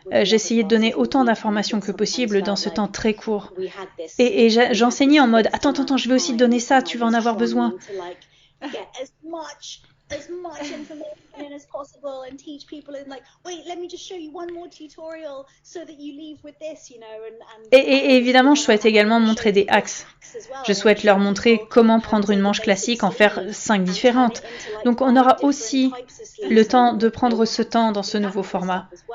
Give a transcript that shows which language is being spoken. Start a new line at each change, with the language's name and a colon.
French: J'essayais de donner autant d'informations que possible dans ce temps très court. Et j'enseignais en mode « Attends, je vais aussi te donner ça, tu vas en avoir besoin. »
English: as much information in as possible and teach people in like, wait, let me just show you one more tutorial so that you leave with this, you know.
French: Et évidemment, je souhaite également montrer des axes Je souhaite leur montrer comment prendre une manche classique, en faire 5 différentes. Donc on aura aussi le temps de prendre ce temps dans ce nouveau format.